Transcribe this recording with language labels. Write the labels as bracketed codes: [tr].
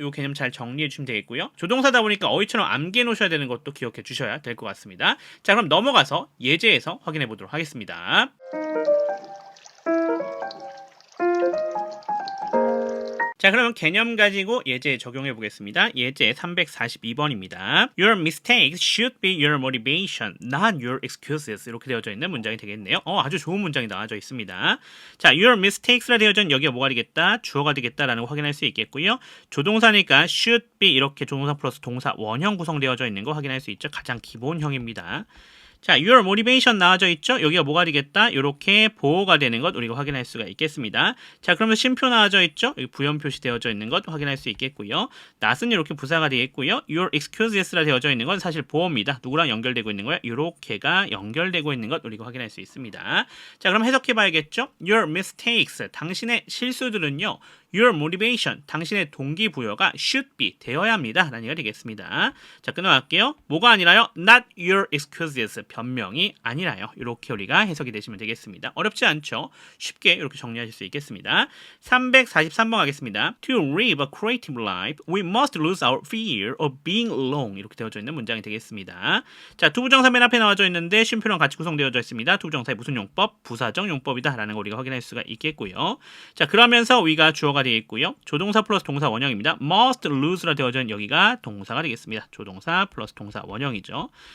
[ko] 요 개념 잘 정리해 주시면 되겠고요. 조동사다 보니까 어휘처럼 암기해 놓으셔야 되는 것도 기억해 주셔야 될 것 같습니다. 자, 그럼 넘어가서 예제에서 확인해 보도록 하겠습니다. 자, 그러면 개념 가지고 예제 적용해 보겠습니다. 예제 342번입니다. [en] Your mistakes should be your motivation, not your excuses. [ko] 이렇게 되어져 있는 문장이 되겠네요. 아주 좋은 문장이 나와져 있습니다. 자, [en] your mistakes [ko] 라 되어져 있는 여기가 뭐가 되겠다? 주어가 되겠다라는 거 확인할 수 있겠고요. 조동사니까 [en] should be [ko] 이렇게 조동사 플러스 동사 원형 구성되어져 있는 거 확인할 수 있죠. 가장 기본형입니다. 자, [en] your motivation [ko] 나와져 있죠? 여기가 뭐가 되겠다? 이렇게 보호가 되는 것 우리가 확인할 수가 있겠습니다. 자, 그러면 쉼표 나와져 있죠? 여기 부연 표시되어져 있는 것 확인할 수 있겠고요. not은 이렇게 부사가 되겠고요. [en] your excuses [ko] 라 되어져 있는 건 사실 보호입니다. 누구랑 연결되고 있는 거야? 이렇게가 연결되고 있는 것 우리가 확인할 수 있습니다. 자, 그럼 해석해 봐야겠죠? [en] your mistakes, [ko] 당신의 실수들은요. [en] Your motivation, [ko] 당신의 동기부여가 [en] should be, [ko] 되어야 합니다. 라는 얘기가 되겠습니다. 자, 끊어갈게요. 뭐가 아니라요? [en] Not your excuses, [ko] 변명이 아니라요. 이렇게 우리가 해석이 되시면 되겠습니다. 어렵지 않죠? 쉽게 이렇게 정리하실 수 있겠습니다. 343번 하겠습니다. [en] To live a creative life, we must lose our fear of being alone. [ko] 이렇게 되어져 있는 문장이 되겠습니다. 자, 두부정사 맨 앞에 나와져 있는데 쉼표랑 같이 구성되어져 있습니다. 두부정사의 무슨 용법? 부사적 용법이다. 라는 거 우리가 확인할 수가 있겠고요. 자, 그러면서 위가 주어가 되어 있고요. 조동사 플러스 동사 원형입니다. [en] must lose [ko] 라 되어져 있는 여기가 동사가 되겠습니다. 조동사 플러스 동사 원형이죠.